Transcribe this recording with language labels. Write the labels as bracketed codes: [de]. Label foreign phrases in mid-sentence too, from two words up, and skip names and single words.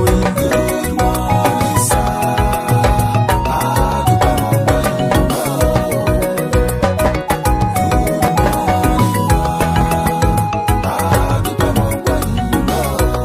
[en] Good morning sir, [yo] àdúgbò ọgbà yìí bá o. [en] Good morning ma, [yo] àdúgbò ọgbà yìí bá o.